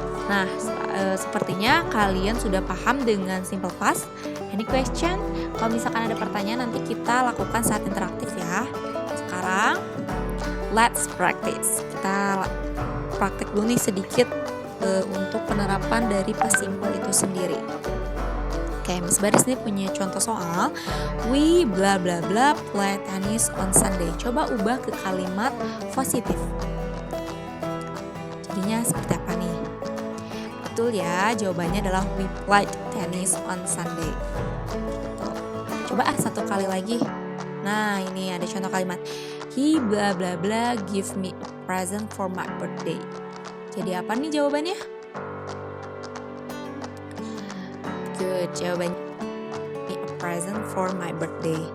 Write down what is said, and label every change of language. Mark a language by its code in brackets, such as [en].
[id] Nah, sepertinya kalian sudah paham dengan simple past. [en] Any question? [id] Kalau misalkan ada pertanyaan nanti kita lakukan saat interaktif ya. Sekarang [en] let's practice. [id] Kita praktek dulu nih sedikit untuk penerapan dari past simple itu sendiri. Oke, Miss Baris nih punya contoh soal. [en] We bla bla bla play tennis on Sunday. [id] Coba ubah ke kalimat positif. Jadinya seperti apa nih? Betul ya, jawabannya adalah [en] we played tennis on Sunday. [id] Tuh. Coba satu kali lagi. Nah, ini ada contoh kalimat. [en] He bla bla bla give me a present for my birthday. [id] Jadi apa nih jawabannya? [en] Good, [id] jawabannya [en] a present for my birthday.